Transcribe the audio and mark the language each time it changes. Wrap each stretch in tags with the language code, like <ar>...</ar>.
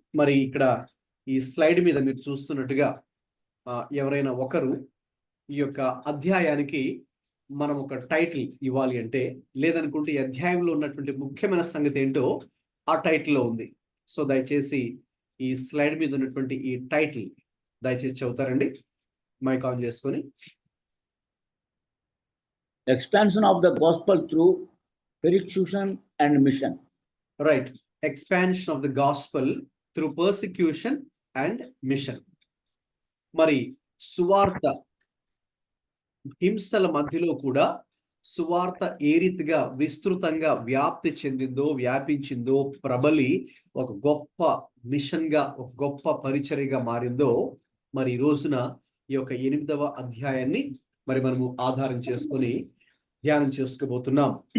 <te>మరి ఇక్కడ ఈ స్లైడ్ మీద మీరు చూస్తున్నట్టుగా ఎవరైనా ఒకరు ఈ యొక్క అధ్యాయానికి మనం ఒక టైటిల్ ఇవ్వాలి అంటే, లేదనుకుంటే ఈ అధ్యాయంలో ఉన్నటువంటి ముఖ్యమైన సంగతి ఏంటో ఆ టైటిల్లో ఉంది. సో దయచేసి ఈ స్లైడ్ మీద ఉన్నటువంటి ఈ టైటిల్ దయచేసి చెబుతారండి, మైక్ ఆన్ చేసుకొని.</te> <en>Expansion of the gospel through persecution and mission. Right. Expansion of the gospel through persecution and mission.</en> <te>మరి సువార్త హింసల మధ్యలో కూడా సువార్త ఏ రీతిగా విస్తృతంగా వ్యాప్తి చెందిందో, వ్యాపించిందో, ప్రబలి ఒక గొప్ప మిషన్గా, ఒక గొప్ప పరిచర్యగా మారిందో, మరి ఈ రోజున ఈ యొక్క 8వ అధ్యాయాన్ని మనము ఆధారం చేసుకొని ధ్యానం చేసుకోబోతున్నాం.</te>